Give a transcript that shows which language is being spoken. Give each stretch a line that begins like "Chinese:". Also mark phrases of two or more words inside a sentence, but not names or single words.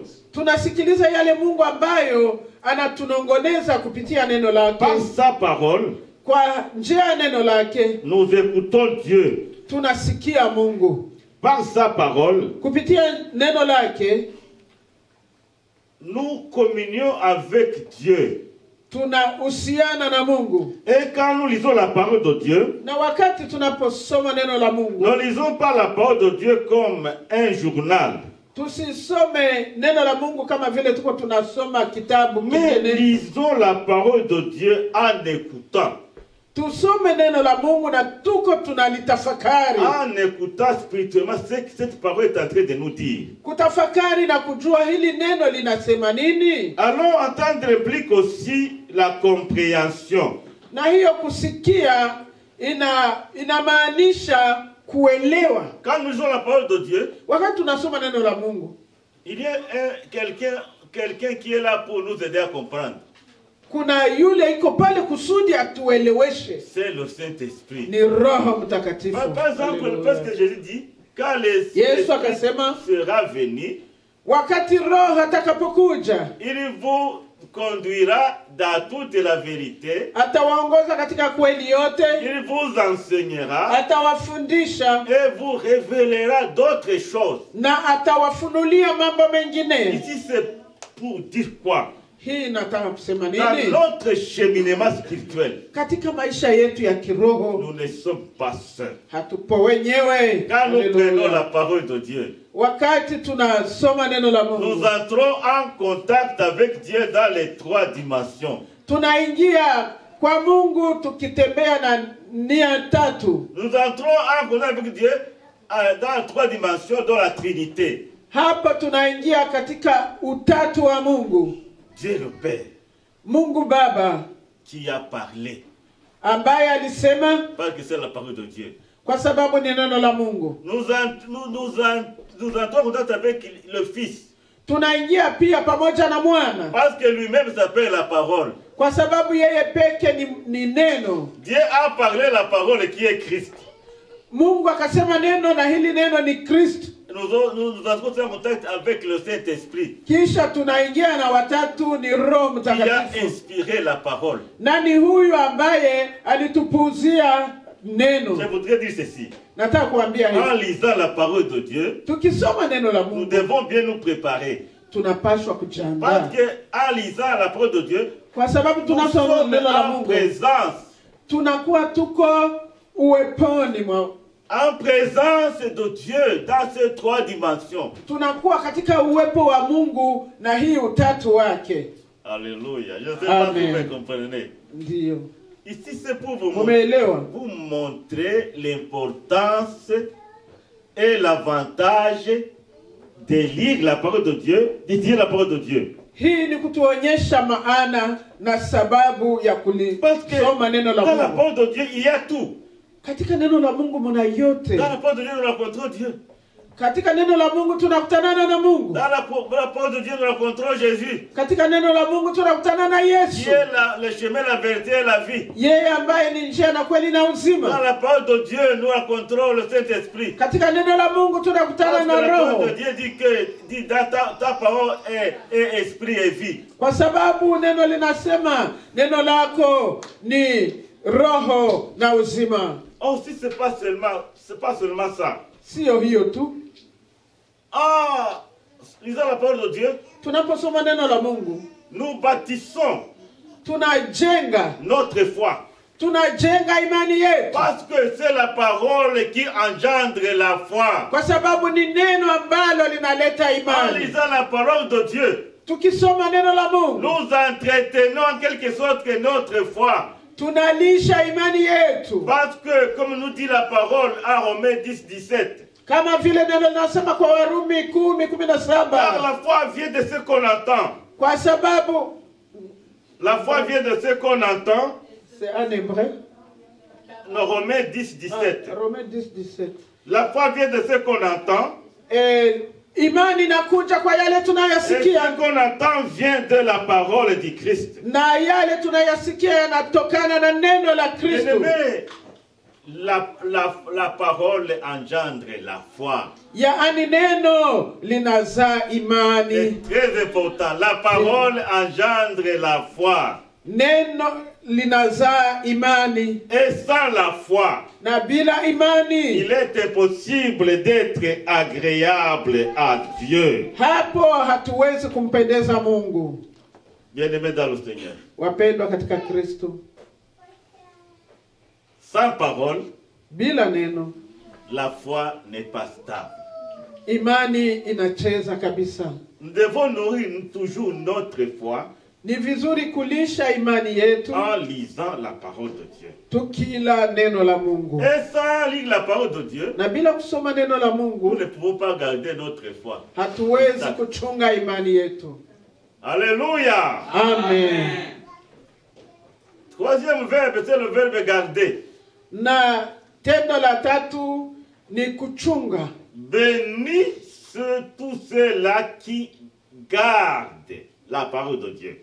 Swahili: Tunasikiliza yale Mungu ambayo anatunongoneza kupitia neno lake.
French: Par sa parole,
Swahili: Kwa njia ya neno lake
French: nous écoutons Dieu.
Swahili: tunasikia Mungu.
French: Par sa parole,
Swahili: Kupitia neno lake
French: nous communions avec Dieu.
Swahili: tunahusiana na Mungu.
French: Et quand nous lisons la parole de Dieu,
Swahili: Na wakati tunaposoma neno la Mungu,
French: ne lisons pas la parole de Dieu comme un journal.
Swahili: tusisome neno la Mungu kama vile tuko tunasoma kitabu
French: Mais
Swahili: kingine.
French: lisons la parole de Dieu en écoutant.
Swahili: Tusome neno la Mungu na tuko tunalitafakari.
French: En écoutant spirituellement ce que cette parole est en train de nous dire.
Swahili: Kutafakari na kujua hili neno linasema nini.
French: Allons entendre implique aussi la compréhension.
Swahili: Na hiyo kusikia inamaanisha kuelewa.
French: Quand nous lisons la parole de Dieu,
Swahili: Wakati tunasoma neno la Mungu,
French: il y a quelqu'un qui est là pour nous aider à comprendre.
Swahili: kuna yule iko pale kusudi atueleweshe.
French: C'est le Saint-Esprit.
Swahili: Ni Roho Mtakatifu.
French: Par exemple, parce que Jésus dit, quand
Swahili: Yesu akasema,
French: sera venu,
Swahili: wakati Roho atakapokuja,
French: il vous conduira dans toute la vérité.
Swahili: atawaongoza katika kweli yote,
French: Il vous enseignera
Swahili: atawafundisha
French: et vous révélera d'autres choses.
Swahili: na atawafunulia mambo mengine.
French: Ici, c'est pour dire quoi?
Swahili: Hii nataka kusema
French: Dans
Swahili: nini?
French: notre cheminement spirituel,
Swahili: Katika maisha yetu ya kiroho
French: nous ne sommes pas seuls.
Swahili: hatupo wenyewe.
French: Quand nous
Swahili: Haleluya.
French: prenons la parole de Dieu,
Swahili: Wakati tunasoma neno la
French: nous
Swahili: Mungu,
French: entrons en contact avec Dieu dans les 3 dimensions.
Swahili: tunaingia kwa Mungu tukitembea na nia tatu.
French: Nous entrons en contact avec Dieu dans 3 dimensions dans la Trinité.
Swahili: Hapa tunaingia katika utatu wa Mungu.
French: Dieu le Père
Swahili: Mungu Baba
French: qui a parlé,
Swahili: ambaye alisema
French: parce que c'est la parole de Dieu.
Swahili: kwa sababu ni neno la Mungu.
French: Nous entrons en contact avec le Fils,
Swahili: Tunaingia pia pamoja na Mwana
French: parce que lui-même s'appelle la parole.
Swahili: kwa sababu yeye peke ni neno.
French: Dieu a parlé la parole qui est Christ.
Swahili: Mungu akasema neno na hili neno ni Kristo.
French: Nous entrons en contact avec le Saint-Esprit
Swahili: Kisha tunaingia na watatu ni Roho
French: qui a
Swahili: Mtakatifu.
French: inspiré la parole.
Swahili: Nani huyu ambaye alitupuzia neno?
French: Je voudrais dire ceci.
Swahili: Nataka kuambia
French: En
Swahili: hivi.
French: lisant la parole de Dieu,
Swahili: Tukisoma neno la
French: nous
Swahili: Mungu,
French: devons bien nous préparer.
Swahili: tunapaswa
French: Parce
Swahili: kujiandaa.
French: que en lisant la parole de Dieu,
Swahili: Kwa sababu
French: nous
Swahili: tunasoma
French: sommes
Swahili: neno la
French: en
Swahili: Mungu,
French: présence
Swahili: tunakuwa tuko uweponi mwa
French: en présence de Dieu dans ces trois dimensions.
Swahili: Tunakuwa katika uwepo wa Mungu na hii utatu wake.
French: Alléluia. Je ne sais pas si vous comprenez.
Swahili: Ndiyo.
French: Ici c'est pour vous montrer l'importance et l'avantage de lire la parole de Dieu, de dire la parole de Dieu.
Swahili: Hii ni kutuonyesha maana na sababu ya kulisoma neno la Mungu.
French: Dans la parole de Dieu, il y a tout.
Swahili: Katika neno la Mungu muna yote.
French: Dans la parole de Dieu, nous rencontrons Dieu.
Swahili: Katika neno la Mungu tunakutana na Mungu.
French: Dans la parole de Dieu, nous rencontrons Jésus.
Swahili: Katika neno la Mungu tunakutana na Yesu.
French: Qui est le chemin, la vérité et la vie.
Swahili: Yeye ambaye ni njia na kweli na uzima.
French: Dans la parole de Dieu, nous rencontrons le Saint-Esprit.
Swahili: Katika neno la Mungu tunakutana na Roho.
French: La parole de Dieu dit dans ta parole est esprit et vie.
Swahili: Kwa sababu neno linasema neno lako ni roho na uzima.
French: Aussi c'est pas seulement ça.
Swahili: Sio hiyo tu.
French: Lisant la parole de Dieu,
Swahili: tunaposoma neno la Mungu,
French: nous bâtissons
Swahili: tunajenga
French: notre foi.
Swahili: Tunajenga imani yetu.
French: Parce que c'est la parole qui engendre la foi.
Swahili: Kwa sababu ni neno ambalo linaleta imani.
French: En lisant la parole de Dieu,
Swahili: tukisoma neno la Mungu,
French: nous entretenons en quelque sorte que notre foi.
Swahili: Tunalisha imani yetu.
French: Parce que comme nous dit la parole à Romains 10:17.
Swahili: Kama vile neno linasema kwa Warumi 10:17.
French: Car la foi vient de ce qu'on entend.
Swahili: Kwa sababu
French: la foi vient de ce qu'on entend. C'est en hébreu. Non, Romains 10:17. Romains 10:17. La foi vient de ce qu'on entend.
Swahili: Imani inakuja kwa yale tunayasikia.
French: Ce qu'on entend vient de la parole du Christ.
Swahili: Na yale tunayasikia yanatokana na neno la Kristo.
French: La parole engendre la foi.
Swahili: Yaani neno linazaa imani.
French: C'est très important. La parole engendre la foi.
Swahili: Neno linazaa imani.
French: Et sans la foi,
Swahili: na bila imani,
French: il est impossible d'être agréable à Dieu.
Swahili: Hapo hatuwezi kumpendeza Mungu.
French: Bien-aimés dans le Seigneur.
Swahili: Wapendwa katika Kristo.
French: Sans parole,
Swahili: bila neno,
French: la foi n'est pas stable.
Swahili: Imani inacheza kabisa.
French: Nous devons nourrir toujours notre foi.
Swahili: Ni vizuri kulisha imani yetu
French: en lisant la parole de Dieu.
Swahili: Tukila neno la Mungu.
French: Et sans lire la parole de Dieu,
Swahili: na bila kusoma neno la Mungu,
French: nous ne pouvons pas garder notre foi.
Swahili: Hatuwezi kuchunga imani yetu.
French: Alléluia. Amen. Troisième verbe, c'est le verbe garder.
Swahili: Na tendo la tatu ni kuchunga.
French: Bénis tous ceux-là qui gardent la parole de Dieu.